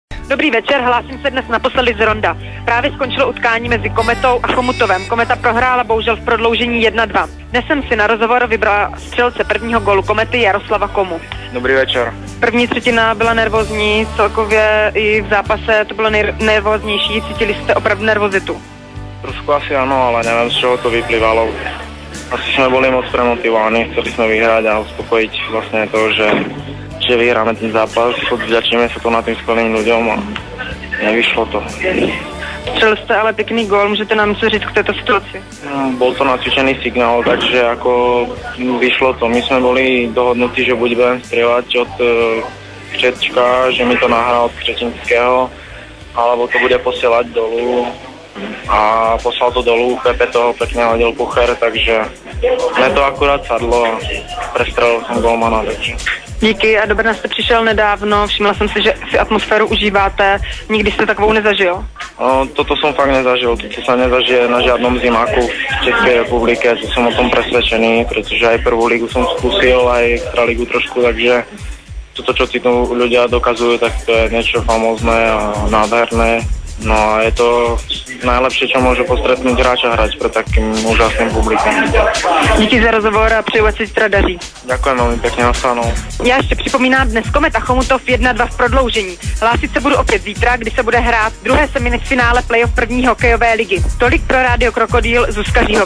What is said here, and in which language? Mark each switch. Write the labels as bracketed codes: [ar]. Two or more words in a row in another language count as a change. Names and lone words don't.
[cs] Dobrý večer, hlásím se dnes naposledy z Ronda. Právě skončilo utkání mezi Kometou a Chomutovem. Kometa prohrála bohužel v prodloužení 1-2. Dnes jsem si na rozhovor vybrala střelce prvního gólu Komety Jaroslava Komu. Dobrý večer. První třetina byla nervózní, celkově i v zápase to bylo nejnervóznější. Cítili jste opravdu nervozitu? [sk] Trošku asi áno, ale neviem, z čoho to vyplývalo. Asi sme boli moc premotivovaní, chceli sme vyhrať a uspokojiť vlastne to, že vyhráme ten zápas, odvďačíme sa to na tým skvelým ľuďom a nevyšlo to. [cs] Střelil jste ale pěkný gól, můžete nám něco říct k této situaci? [sk] Bol to nacvičený signál, takže ako vyšlo to. My sme boli dohodnutí, že budeme strieľať od Křečka, že mi to nahrá od Křečinského, alebo to bude posielať dolu. A poslal to dolu, Pepe toho pekne hodil pucher, takže mne to akurát sadlo a prestrelil som golmana, takže. [cs] Díky a do Brna jste přišel nedávno, všimla jsem si, že si atmosféru užíváte, nikdy jste takovou nezažil? No, [sk] toto som fakt nezažil, toto sa nezažije na žiadnom zimáku v Českej republike, to som o tom presvedčený, pretože aj prvú ligu som skúsil, aj extraligu trošku, takže toto, čo tí tu ľudia dokazujú, tak to je niečo famózne a nádherné. No a je to najlepšie, čo môže postretnúť hráča hrať pre takým úžasným publikom. Díky za rozhovor a přeju, ať se zítra daří. Ďakujem veľmi pekne, nastanou. [cs] Já ještě připomínám dnes Kometa Chomutov 1-2 v prodloužení. Hlásit se budu opět zítra, kdy se bude hrát druhé semifinále playoff první hokejové ligy. Tolik pro Rádio Krokodýl, Zuzka Říhová.